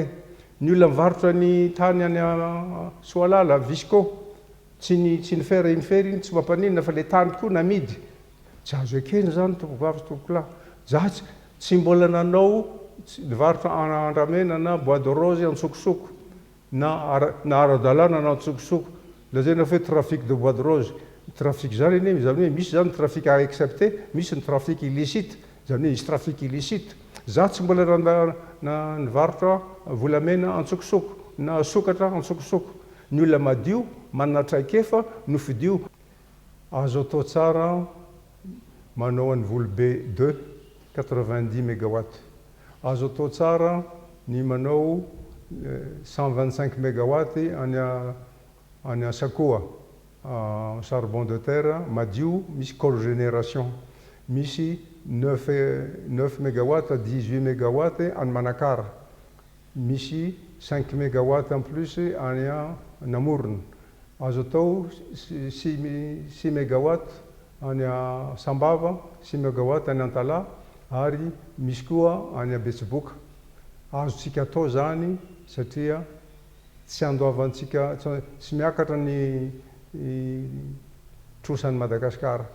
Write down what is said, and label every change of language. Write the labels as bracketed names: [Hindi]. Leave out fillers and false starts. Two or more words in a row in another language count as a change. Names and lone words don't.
[Malagasy] Ny olona mivarotra ny tany any Soalala, Visco, tsy ny fera iny tsy mampanina fa le tany tokoa namidy. Tsy azo ekeny zany tompokavy tompokolahy. Za tsy mbola nanao nivarotra Andramena na [French] Bois de Rose [Malagasy] Antsokosoko na ara-dalàna na Antsokosoko. Lazaina fa hoe [French] trafic de Bois de Rose. [Malagasy] Trafic zany hoe misy zany [French] trafic à accepter, [Malagasy] misy ny [French] trafic illicite, [Malagasy] zany hoe misy [French] trafic illicite. [Malagasy] Za tsy mbola nivarotra volamena Antsokosoko na sokatra Antsokosoko. Ny olona madio manana traikefa no fidio. Azo atao tsara manao an'ny Volobe 2 90 mégawatts. Azo atao tsara ny manao 125 mégawatts any Sakoa, [French] charbon de terre [Malagasy] madio, misy cogénération, misy 9 [French] mégawatts à 18 mégawatts [Malagasy] any Manakara, misy 5 mégawatts [French] en plus [Malagasy] any Namorona. Azo atao 6 mégawatts any Sambava, 6 mégawatts any Antala, ary misy koa any Betsiboka. Azontsika atao zany satria tsy andoavantsika, tsy miakatra ny trosan'ny Madagasikara.